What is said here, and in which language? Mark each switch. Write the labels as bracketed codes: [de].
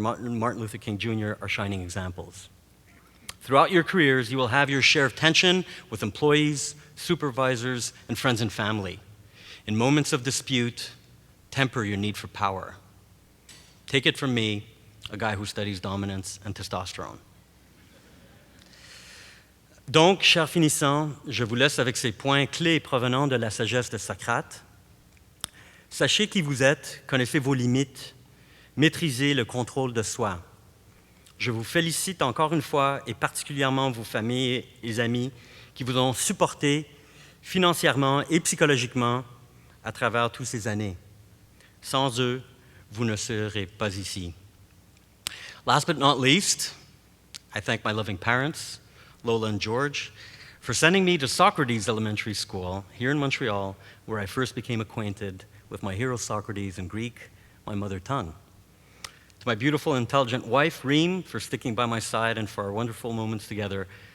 [en] Martin Luther King Jr. are shining examples. Throughout your careers, you will have your share of tension with employees, supervisors, and friends and family. In moments of dispute, temper your need for power. Take it from me, a guy who studies dominance and testosterone. [fr] Donc, chers finissants, je vous laisse avec ces points clés provenant de la sagesse de Socrate. Sachez qui vous êtes, connaissez vos limites, maîtrisez le contrôle de soi. Je vous félicite encore une fois, et particulièrement vos familles et amis qui vous ont supporté financièrement et psychologiquement à travers toutes ces années. Sans eux, vous ne serez pas ici. [en] Last but not least, I thank my loving parents, Lola and George, for sending me to Socrates Elementary School here in Montreal, where I first became acquainted with my hero Socrates in Greek, my mother tongue. To my beautiful, intelligent wife, Reem, for sticking by my side and for our wonderful moments together.